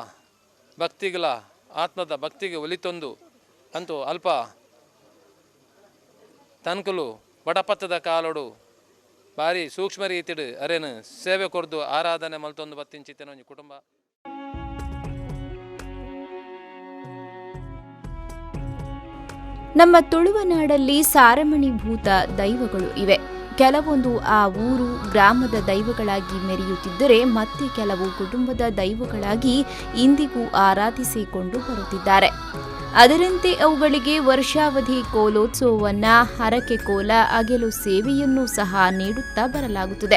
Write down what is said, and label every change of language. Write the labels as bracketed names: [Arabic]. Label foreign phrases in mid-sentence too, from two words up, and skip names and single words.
[Tulu] ಭಕ್ತಿಗಳ ಆತ್ಮದ ಭಕ್ತಿಗೆ ಒಲಿತೊಂದು ಅಂತೂ ಅಲ್ಪ ತನಕಲು ಬಡಪತ್ತದ ಕಾಲೋಡು ಭಾರಿ ಸೂಕ್ಷ್ಮ ರೀತಿಡು ಅರೇನು ಸೇವೆ ಕೊರ್ದು ಆರಾಧನೆ ಮಲ್ತೊಂದು ಬತ್ತಿಂಚಿತ್ತೇನೋ ಒಂಜಿ ಕುಟುಂಬ. [Kannada] ನಮ್ಮ ತುಳುವನಾಡಲ್ಲಿ ಸಾರಮಣಿಭೂತ ದೈವಗಳು ಇವೆ. ಕೆಲವೊಂದು ಆ ಊರು ಗ್ರಾಮದ ದೈವಗಳಾಗಿ ಮೆರೆಯುತ್ತಿದ್ದರೆ ಮತ್ತೆ ಕೆಲವು ಕುಟುಂಬದ ದೈವಗಳಾಗಿ ಇಂದಿಗೂ ಆರಾಧಿಸಿಕೊಂಡು ಬರುತ್ತಿದ್ದಾರೆ. ಅದರಂತೆ ಅವುಗಳಿಗೆ ವರ್ಷಾವಧಿ ಕೋಲೋತ್ಸವವನ್ನ, ಹರಕೆ ಕೋಲ, ಅಗೆಲು ಸೇವೆಯನ್ನೂ ಸಹ ನೀಡುತ್ತಾ ಬರಲಾಗುತ್ತದೆ.